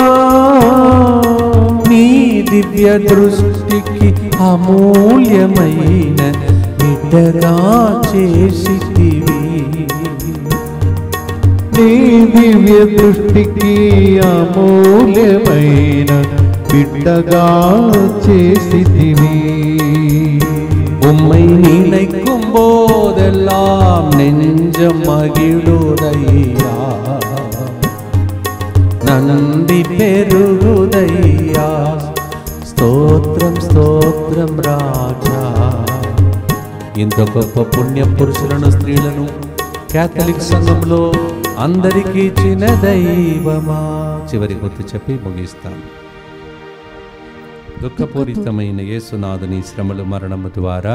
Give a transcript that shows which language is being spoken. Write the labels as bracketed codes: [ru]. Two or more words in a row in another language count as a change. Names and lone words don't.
[te] నీ దివ్య దృష్టికి అమూల్యమైన బిడ్డగా చేసితివి. నీ దివ్య దృష్టికి అమూల్యమైన బిడ్డగా చేసితివి. [ta] உம்மை நினைக்கும் போதெல்லாம் நெஞ்சம் மகிழுதையா, நன்றி பெருகுதையா. [te] స్తోత్రం స్తోత్రం రాజా. ఇంత గొప్ప పుణ్య పురుషులను స్త్రీలను క్యాథలిక్ సంఘంలో అందరికీ ఇచ్చిన దైవమా. చివరి గుర్తు చెప్పి ముగిస్తాం. దుఃఖపూరితమైన యేసునాథుని శ్రమలు మరణము ద్వారా